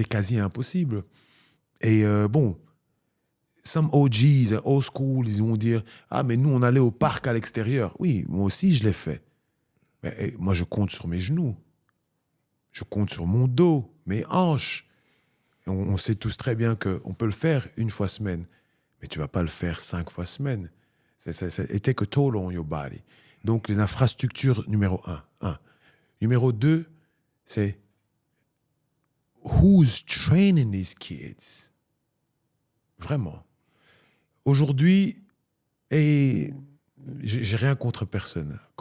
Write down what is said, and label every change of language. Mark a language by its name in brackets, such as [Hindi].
[French] C'était quasi impossible. Et bon, [English] some OGs, old school, [French] ils vont dire « Ah, mais nous, on allait au parc à l'extérieur. » Oui, moi aussi, je l'ai fait. Mais moi, je compte sur mes genoux. Je compte sur mon dos, mes hanches. On sait tous très bien qu'on peut le faire 1 fois semaine, mais tu ne vas pas le faire 5 fois semaine. [English] It take a toll on your body. [French] Donc, les infrastructures, numéro 1. Numéro 2, c'est [English] who's training these kids? [French] Vraiment. Aujourd'hui, et j'ai rien contre personne.